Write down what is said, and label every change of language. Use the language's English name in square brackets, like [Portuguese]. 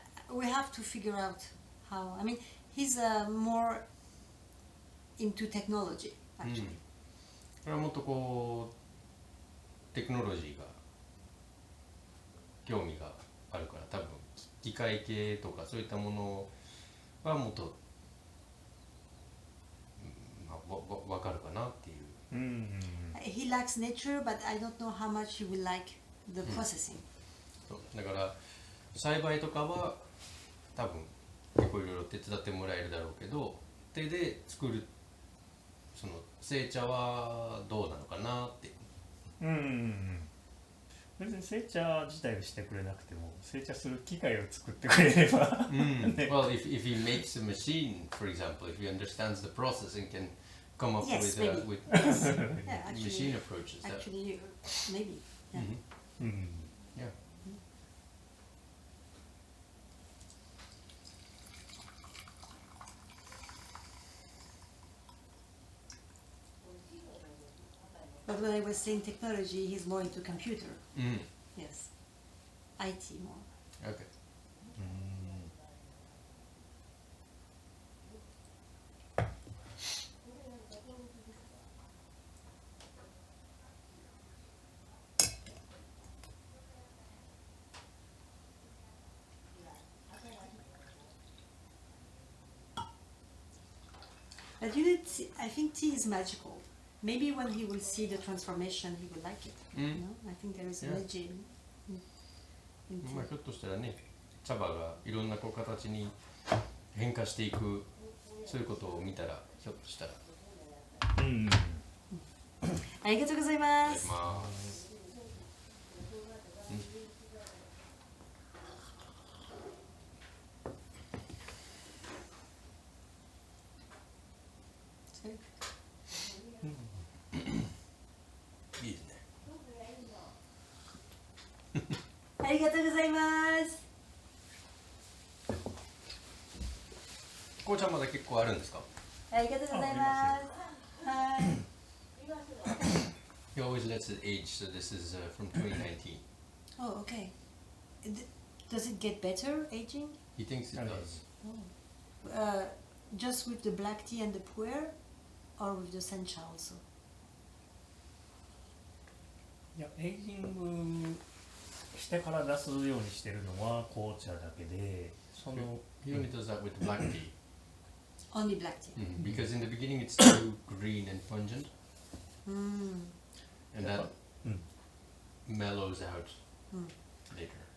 [English] We have to figure out how. I mean, he's more into technology, [Japanese] うん [English] actually. [Japanese] これはもっとこうテクノロジーが興味があるから、多分機械系とかそういったものはもっと、まあ、わかるかなっていう。うん、 [English] He likes nature, but I don't know how much he will like the processing. [Japanese] そうだから栽培とかは多分結構いろいろ手伝ってもらえるだろうけど、手で作るその製茶はどうなのかなって。別に製茶自体をしてくれなくても製茶する機械を作ってくれれば [English] Well, if he makes a machine, for example, if he understands the process and can come up Yes, maybe. with Yeah, actually, machine approaches. That, actually, maybe. Yeah. yeah. But when I was saying technology, he's more into computer. Yes, IT more. Okay. 'But you know, I think tea is magical. Maybe when he will see the transformation, he will like it. You know? I think there is Yeah. energy in tea. [Japanese] まあひょっとしたらね、茶葉がいろんなこう形に変化していく、そういうことを見たらひょっとしたら。ありがとうございまいただきす。ます。いいですね。ありがとうございます。紅茶まだ結構あるんですか？ありがとうございます。はい。 [English] He always lets it age, so this is from 2019. Oh, okay. Does it get better aging? He thinks it does. Just with the black tea and the pu'er, or with the sencha also? [Japanese] いやエイジングしてから出すようにしてるのは紅茶だけで、その [English] He only does that with black tea. Only black tea. Because in the beginning it's too green and pungent, and that mellows out later.